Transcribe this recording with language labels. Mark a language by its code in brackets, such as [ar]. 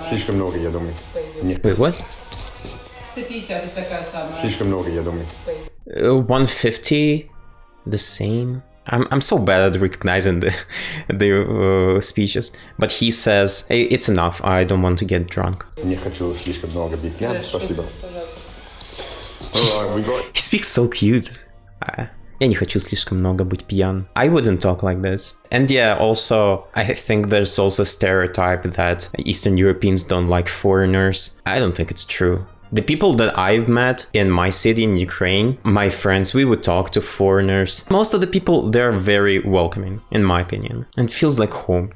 [ru] Слишком много, я думаю. [en] Wait, what? [ru] 150 такая самая. Слишком много, я думаю. [en] 150, the same. I'm so bad at recognizing the speeches, but he says, hey, it's enough, I don't want to get drunk. [ru] Не хочу слишком много быть пьян, спасибо. [en] Alright, we got... He speaks so cute. [ru] Я не хочу слишком много быть пьян. [en] I wouldn't talk like this. And yeah, also, I think there's also a stereotype that Eastern Europeans don't like foreigners. I don't think it's true. The people that I've met in my city in Ukraine, my friends, we would talk to foreigners. Most of the people, they're very welcoming, in my opinion. And it feels like home.